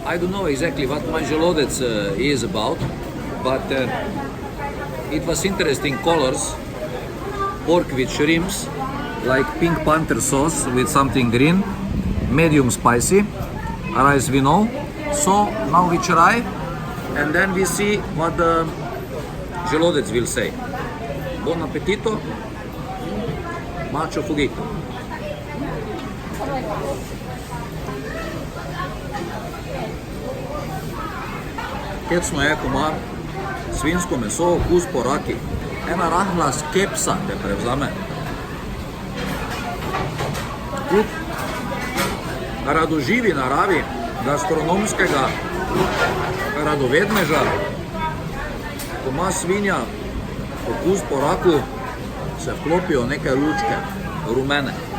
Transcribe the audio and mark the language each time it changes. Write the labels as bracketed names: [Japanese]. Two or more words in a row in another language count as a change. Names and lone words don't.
[English] I don't know exactly what my želodec is about, but it was interesting colors. Pork with shrimps, like pink panther sauce with something green, medium spicy, rice we know. So now we try and then we see what the želodec will say. [Italian] Buon appetito, macho fugito. [Slovenian] Hecno je, ko ima svinjsko meso, okus po raki. Ena rahla skepsa te prevzame. Kljub radoživi naravi gastronomskega radovedneža, ko ima svinja okus po raku, se vklopijo neke lučke, rumene.